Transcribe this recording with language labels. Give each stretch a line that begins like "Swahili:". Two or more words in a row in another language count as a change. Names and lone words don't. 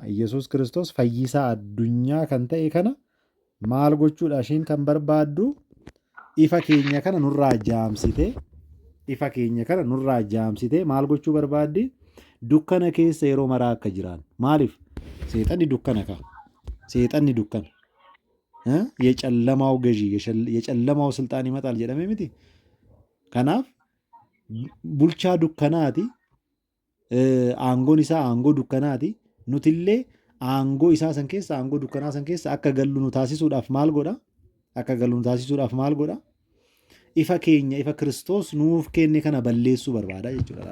Oromo: Iyyasuus Kiristoos fayyisaa addunyaa kan ta'e kana maal gochuudha ishiin kan barbaaddu? Ifa keenya kana nurraa jaamsitee ifa keenya kana nurraa jaamsitee maal gochuu barbaaddi? Dukkana keessa yeroo maraa akka jiraan. Maaliif? Seexanni dukkana ka'a. Seexanni dukkana.
Amharic: የጨለማው ገዢ የጨለማው ስልጣን ይመጣል
Oromo: jedhame miti. Kanaaf bulchaa dukkanaati. Aangoon isaa aangoo dukkanaati. Nutillee aangoo isaa san keessa aangoo dukkanaa san keessa akka gallu nu taasisuudhaaf maal godha? Akka gallu nu taasisuudhaaf maal godha? Ifa keenya ifa Kiristoos nuuf kenne kana balleessuu barbaada jechuudha.